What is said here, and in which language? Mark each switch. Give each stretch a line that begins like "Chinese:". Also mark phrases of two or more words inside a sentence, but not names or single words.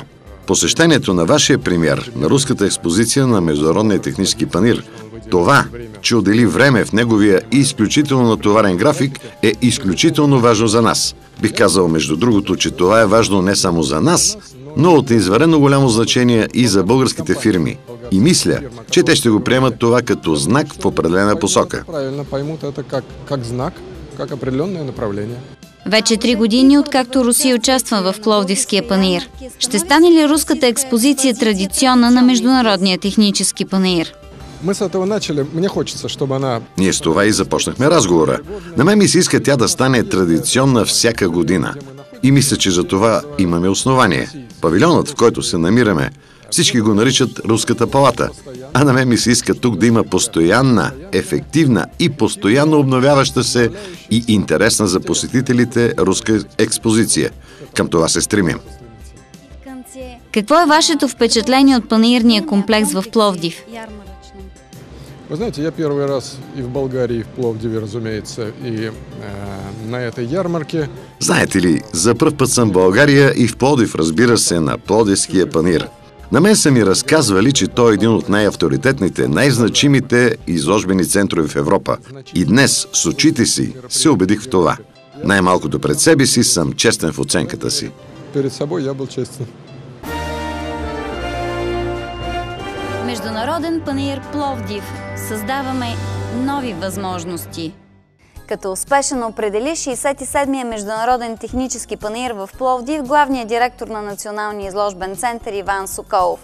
Bulgarian: Посещението на вашия премиер на руската експозиция на Международния технически панаир, това, че отдели време в неговия изключително натоварен график, е изключително важно за нас. Бих казал, между другото, че това е важно не само за нас, но от извънредно голямо значение и за българските фирми. И мисля, че те ще го приемат това като знак в определена посока.
Russian: Правилно поймут это как знак, как определенное направление.
Bulgarian: Вече 3 години, откакто Русия участва в Пловдивския панаир. Ще стане ли руската експозиция традиционна на Международния технически панаир?
Russian: Мы с этого начали. Мне хочется, чтобы она...
Bulgarian: Ние с това и започнахме разговора. На мен ми се иска тя да стане традиционна всяка година. И мисля, че за това имаме основание. Павилионът, в който се намираме, всички го наричат Руската палата. А на мен ми се иска тук да има постоянна, ефективна и постоянно обновяваща се и интересна за посетителите руска експозиция. Към това се стремим. Какво е вашето впечатление от панаирния комплекс в Пловдив?
Russian: Вы знаете, я первый раз и в Болгарии, и в Пловдиве, разумеется, и на этой ярмарке.
Bulgarian: Знаете ли, за пръв път съм в България и в Пловдив, разбира се, на Пловдивския панаир. На мен са ми разказвали, че той е един от най-авторитетните, най-значимите изложбени центрове в Европа. И днес с очите си се убедих в това. Най-малкото пред себе си съм честен в оценката си.
Russian: Перед собой я был честен.
Bulgarian: Международен панаир Пловдив. Създаваме нови възможности. Като успешен определи 67-я Международен технически панаир в Пловдив главният директор на Националния изложбен център Иван Соколов.